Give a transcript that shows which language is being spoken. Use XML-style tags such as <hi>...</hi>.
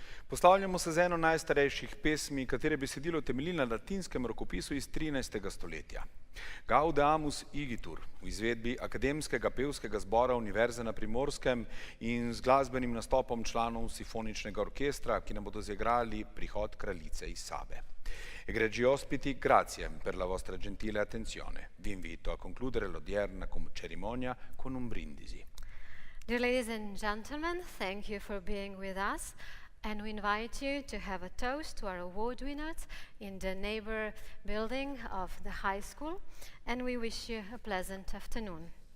<sl>Poslavljamo se z eno najstarejših pesmi, katere besedilo temelji na latinskem rokopisu iz 13. stoletja. Gaudeamus igitur v izvedbi Akademskega pevskega zbora Univerze na Primorskem in z glasbenim nastopom članov simfoničnega orkestra, ki nam bodo zaigrali Prihod kraljice iz Sabe.</sl> <it>Egregi ospiti, grazie per la vostra gentile attenzione. Vi invito a concludere l'odierna cerimonia con un brindisi.</it> <en>Dear ladies and gentlemen, thank you for being with us, and we invite you to have a toast to our award winners in the neighbor building of the high school, and we wish you a pleasant afternoon.</en>